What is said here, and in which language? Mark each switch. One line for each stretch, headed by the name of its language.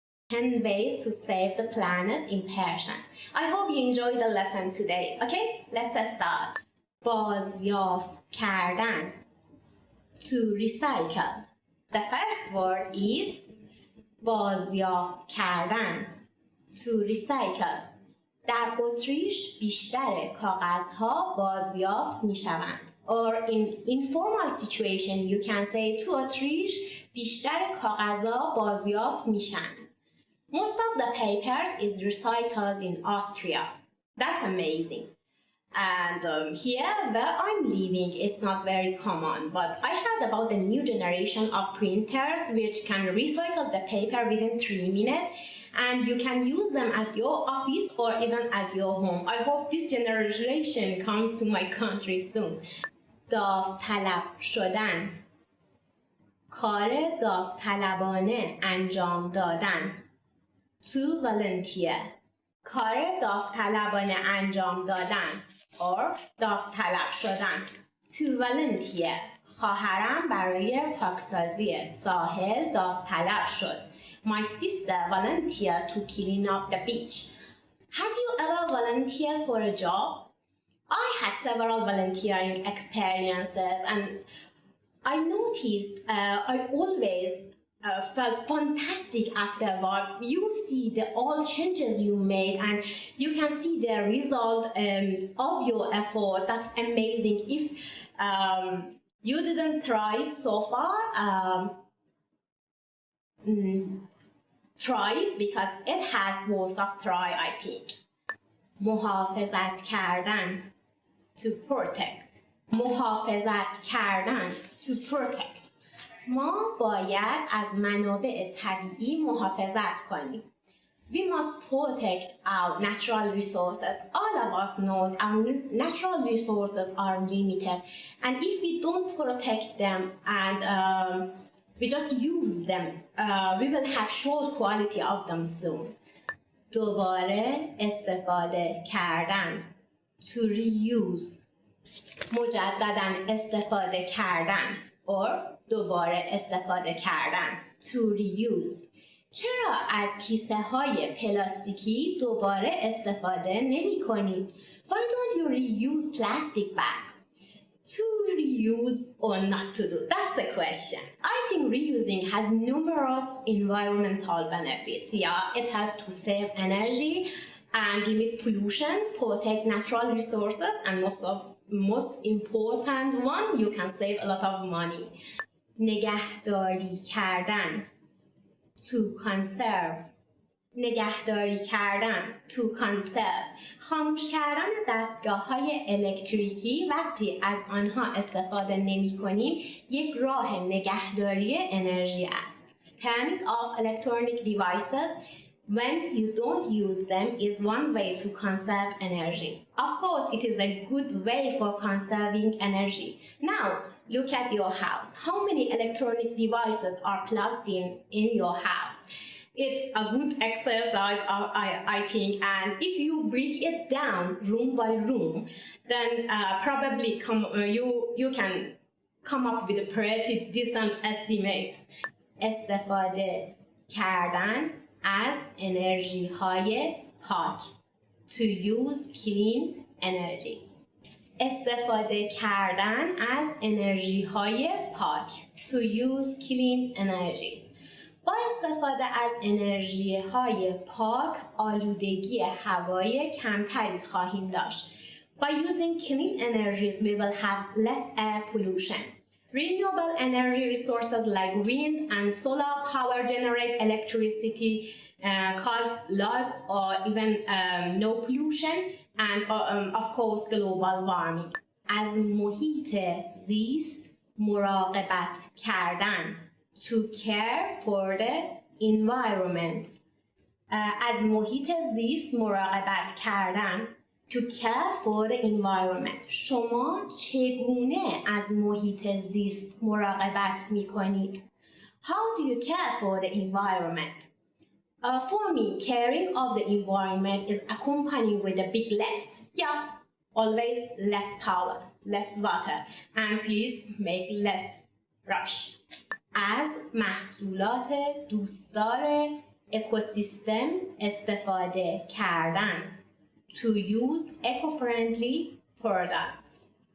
English: 10 ways to save the planet in Persian. I hope you enjoyed the lesson today. Okay, let's start.
Persian: بازیافت کردن.
English: To recycle. The first word is
Persian: بازیافت کردن.
English: To recycle.
Persian: در اتریش بیشتر کاغذها بازیافت می شوند.
English: Or in informal situation you can say to
Persian: اتریش بیشتر کاغذها بازیافت میشن.
English: Most of the papers is recycled in Austria. That's amazing. And here where I'm living it's not very common, but I heard about the new generation of printers which can recycle the paper within 3 minutes and you can use them at your office or even at your home. I hope this generation comes to my country soon.
Persian: داوطلب شدن. کار داوطلبانه انجام دادن.
English: To volunteer.
Persian: کار داوطلبانه انجام دادن. Or داوطلب شدن.
English: To volunteer.
Persian: خواهرم برای پاکسازی ساحل داوطلب شد.
English: My sister volunteered to clean up the beach. Have you ever volunteered for a job? I had several volunteering experiences and I noticed I always felt fantastic afterward. You see the all changes you made and you can see the result of your effort. That's amazing. If you didn't try it so far, try it because it has worth of try, I think.
Persian: محافظت کردن.
English: To protect.
Persian: محافظت کردن.
English: To protect.
Persian: ما باید از منابع طبیعی محافظت کنیم.
English: We must protect our natural resources. All of us knows our natural resources are limited, and if we don't protect them and we just use them, we will have short quality of them soon.
Persian: دوباره استفاده کردن.
English: To reuse.
Persian: مجدداً استفاده کردن. or دوباره استفاده کردن.
English: To reuse.
Persian: چرا از کیسه های پلاستیکی دوباره استفاده نمی کنید؟
English: Why don't you reuse plastic bags? To reuse or not to do? That's the question. I think reusing has numerous environmental benefits. Yeah, it helps to save energy and limit pollution, protect natural resources, and most important one, you can save a lot of money.
Persian: نگهداری کردن.
English: To conserve.
Persian: نگهداری کردن.
English: To conserve.
Persian: خاموش کردن دستگاه‌های الکتریکی وقتی از آنها استفاده نمی‌کنیم یک راه نگهداری انرژی است.
English: Turning off electronic devices when you don't use them is one way to conserve energy. Of course, it is a good way for conserving energy. Now, look at your house. How many electronic devices are plugged in your house? It's a good exercise, I think. And if you break it down room by room, then probably you can come up with a pretty decent estimate.
Persian: استفاده کردن از انرژی های پاک.
English: To use clean energies.
Persian: استفاده کردن از انرژی های پاک.
English: To use clean energies.
Persian: با استفاده از انرژی های پاک آلودگی هوایی کمتری خواهیم داشت.
English: By using clean energies we will have less air pollution. Renewable energy resources like wind and solar power generate electricity, cause low or even no pollution and of course global warming.
Persian: از محیط زیست مراقبت کردن.
English: To care for the environment.
Persian: از محیط زیست مراقبت کردن.
English: To care for the environment.
Persian: شما چگونه از محیط زیست مراقبت می کنید؟
English: How do you care for the environment? For me, caring of the environment is accompanying with a big less. Yeah, always less power, less water, and please make less rush.
Persian: از محصولات دوستدار اکوسیستم استفاده کردن.
English: To use eco-friendly products.